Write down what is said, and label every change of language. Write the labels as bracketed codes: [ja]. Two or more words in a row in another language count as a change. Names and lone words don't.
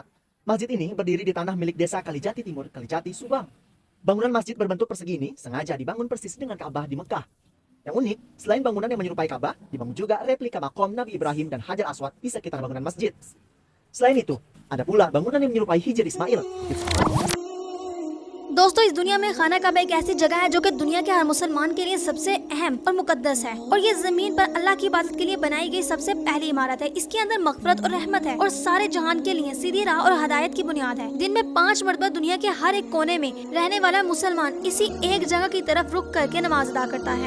[id] Masjid ini berdiri di tanah milik desa Kalijati Timur, Kalijati, Subang. Bangunan masjid berbentuk persegi ini sengaja dibangun persis dengan Ka'bah di Mekah. Yang unik, selain bangunan yang menyerupai Ka'bah, dibangun juga replika makom Nabi Ibrahim dan Hajar Aswad di sekitar bangunan masjid. Selain itu, ada pula bangunan yang menyerupai Hijr Ismail. [hi] दोस्तों, इस दुनिया में खाना काबा एक ऐसी जगह है जो कि दुनिया के हर मुसलमान के लिए सबसे अहम और मुकद्दस है और ये जमीन पर अल्लाह की इबादत के लिए बनाई गई सबसे पहली इमारत है। इसके अंदर मगफरत और रहमत है और सारे जहान के लिए सीधी राह और हदायत की बुनियाद है। दिन में 5 मरतबा दुनिया के हर एक कोने में रहने वाला मुसलमान इसी एक जगह की तरफ रुक करके नमाज अदा करता है।